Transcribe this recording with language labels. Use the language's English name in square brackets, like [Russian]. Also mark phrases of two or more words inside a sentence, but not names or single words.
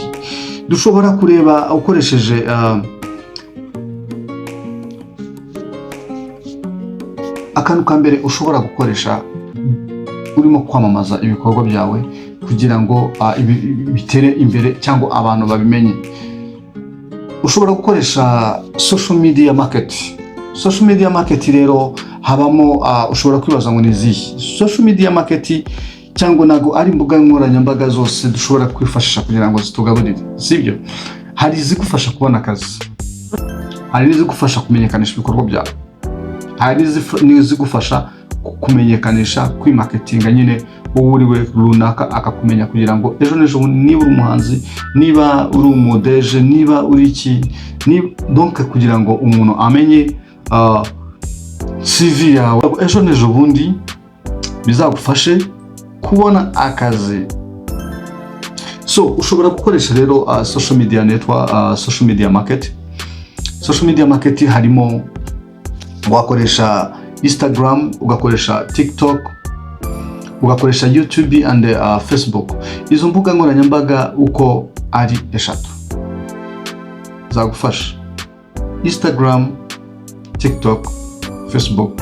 [Kinyarwanda] Dushobora kureba ukoresheje akantu ka mbere ushobora gukoresha urimo kwamamaza ibikorwa byawe kugira ngo bitere imbere cyangwa abantu babimenye. Ushobora gukoresha [English] social media market. Social media market [Kinyarwanda] rero habamo ushobora kwibaza ngo nizihe [English] social media market, [Kinyarwanda] cyangwa nago ari imbuga nkoranyambaga zose dushobora kwifashisha kugira ngo zitugaburire, sibyo? Hari izigufasha kubona akazi, hari n'izigufasha kumenyekanisha ibikorwa byawe, hari n'izigufasha kumenyekanisha kwimarketinga nyine uriwe runaka akakumenya, kugira ngo ejo niba uri umuhanzi, niba uri umudeje, niba uri iki, donc kugira ngo umuntu amenye CV yawe ejo bundi bizagufashe kubona akazi. [English] So [Kinyarwanda] ushobora gukoresha rero [English] social media network, social media market. Social media market [Kinyarwanda] harimo wakoresha Instagram, ugakoresha TikTok, ugakoresha YouTube and Facebook. Izo mbuga nkoranyambaga uko ari 3 zagufasha: Instagram, TikTok, Facebook.